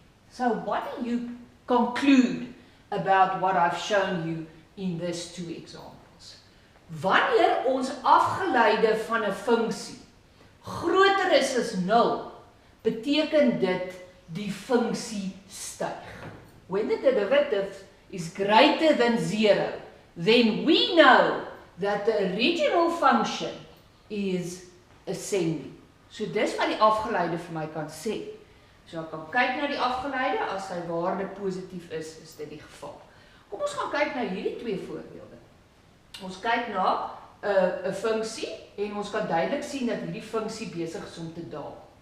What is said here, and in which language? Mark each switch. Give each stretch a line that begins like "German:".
English: So what do you conclude about what I've shown you in these two examples?
Afrikaans: Wanneer ons afgeleide van 'n funksie groter is as 0, beteken dit die funksie styg.
English: When the derivative is greater than 0, then we know that the original function is ascending.
Afrikaans: So dis wat die afgeleide vir my kan sê. So ek kan kyk na die afgeleide, as sy waarde positief is dit die geval. Kom ons gaan kyk na hierdie twee voorbeelde. Ons kyk na 'n funksie en ons kan duidelik sien dat hierdie funksie besig is om te daal.